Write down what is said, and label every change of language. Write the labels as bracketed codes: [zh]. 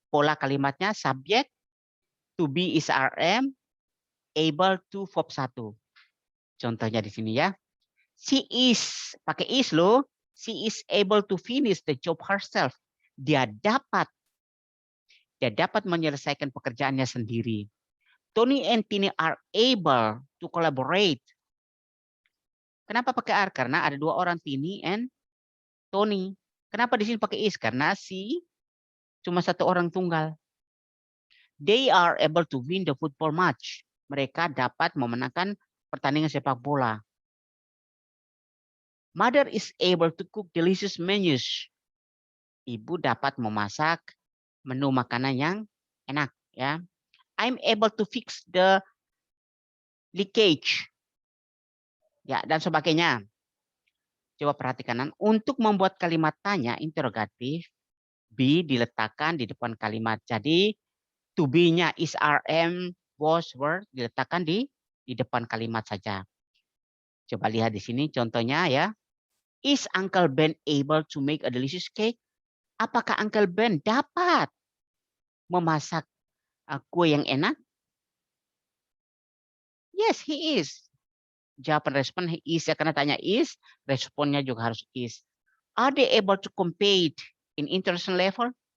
[id] Pola kalimatnya, subjek, to be is RM, able to verb 1. Contohnya di sini ya. [en] She is, [id] pakai [en] is [id] loh. [en] She is able to finish the job herself. [id] Dia dapat menyelesaikan pekerjaannya sendiri. [en] Tony and Tini are able to collaborate. [id] Kenapa pakai are? Karena ada dua orang, Tini and Tony. Kenapa di sini pakai is? Karena si cuma satu orang tunggal. [en] They are able to win the football match. [id] Mereka dapat memenangkan pertandingan sepak bola. [en] Mother is able to cook delicious menus. [id] Ibu dapat memasak menu makanan yang enak, ya. [en] I'm able to fix the leakage. [id] Ya, dan sebagainya. Coba perhatikan, untuk membuat kalimat tanya interrogatif, be diletakkan di depan kalimat. Jadi to be-nya is, are, am, was, were diletakkan di depan kalimat saja. Coba lihat di sini contohnya ya. [en] Is Uncle Ben able to make a delicious cake? [id] Apakah Uncle Ben dapat memasak kue yang enak? [en] Yes, he is. [id] Jawaban respon is ya, karena tanya is, responnya juga harus is. [en] Are they able to compete in international level?